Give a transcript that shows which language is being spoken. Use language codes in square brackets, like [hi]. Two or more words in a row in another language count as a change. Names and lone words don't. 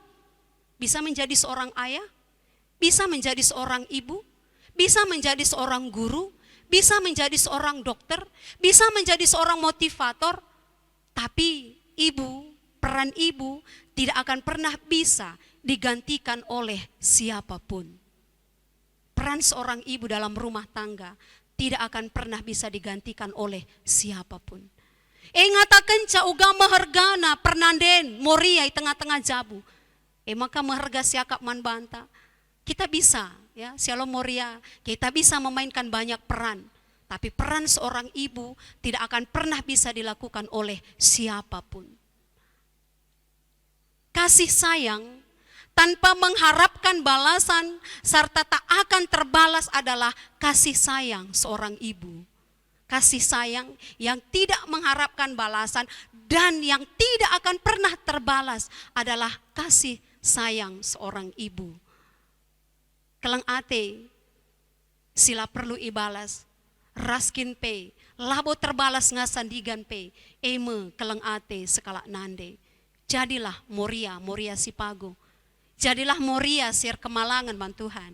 [id] Bisa menjadi seorang ayah, bisa menjadi seorang ibu, bisa menjadi seorang guru, bisa menjadi seorang dokter, bisa menjadi seorang motivator. Tapi peran ibu tidak akan pernah bisa digantikan oleh siapapun. Peran seorang ibu dalam rumah tangga tidak akan pernah bisa digantikan oleh siapapun. [btx] Ngatakan ca uga mahargana pernanden Moria di tengah-tengah jabu. Maka maharga siakap man banta. [id] Kita bisa ya, Shalom Moria, kita bisa memainkan banyak peran. Tapi peran seorang ibu tidak akan pernah bisa dilakukan oleh siapapun. Kasih sayang tanpa mengharapkan balasan serta tak akan terbalas adalah kasih sayang seorang ibu. Kasih sayang yang tidak mengharapkan balasan dan yang tidak akan pernah terbalas adalah kasih sayang seorang ibu. [btx] Kelang ate sila perlu ibalas. Raskin labo terbalas ngasandigan eme kelang ate sekala nande. [id] Jadilah Moria, Moria Sipago. Jadilah Moria Sir Kemalangan [btx] man Tuhan.